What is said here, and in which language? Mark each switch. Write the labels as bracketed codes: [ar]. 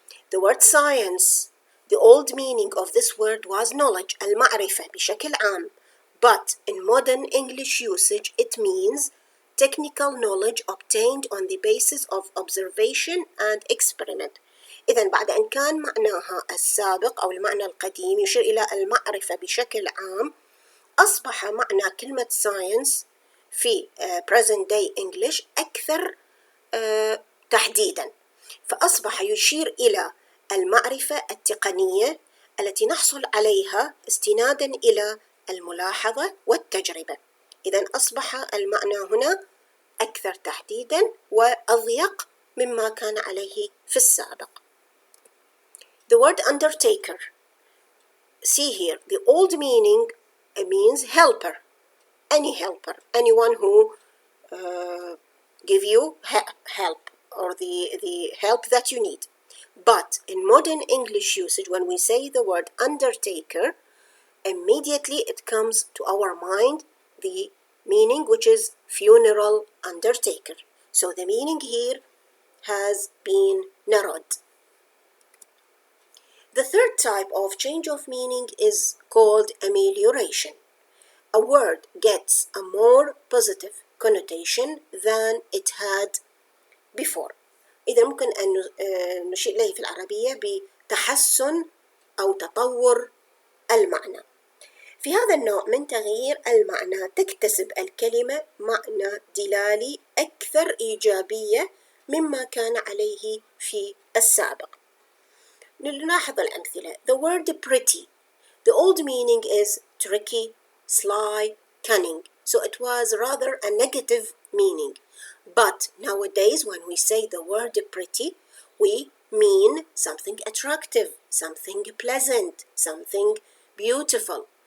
[en] The word science, the old meaning of this word was knowledge, [ar] المعرفة بشكل عام. [en] But in modern English usage, it means technical knowledge obtained on the basis of observation and experiment. [ar] إذن بعد أن كان معناها السابق أو المعنى القديم يشير إلى المعرفة بشكل عام، أصبح معنى كلمة science في [en] present day English [ar] أكثر تحديدا، فأصبح يشير إلى المعرفة التقنية التي نحصل عليها استنادا إلى الملاحظة والتجربة. إذن أصبح المعنى هنا أكثر تحديدا وأضيق مما كان عليه في السابق. [en] The word undertaker. See here, the old meaning means helper, any helper, anyone who give you help or the help that you need. But in modern English usage, when we say the word undertaker, immediately it comes to our mind the meaning which is funeral undertaker. So the meaning here has been narrowed. The third type of change of meaning is called amelioration. A word gets a more positive connotation than it had before. [ar] إذا ممكن أن نشير إليه في العربية بتحسن أو تطور المعنى. في هذا النوع من تغيير المعنى تكتسب الكلمة معنى دلالي أكثر إيجابية مما كان عليه في السابق. نلاحظ الأمثلة. [en] The word pretty. The old meaning is tricky, sly, cunning. So it was rather a negative meaning. But nowadays, when we say the word pretty, we mean something attractive, something pleasant, something beautiful.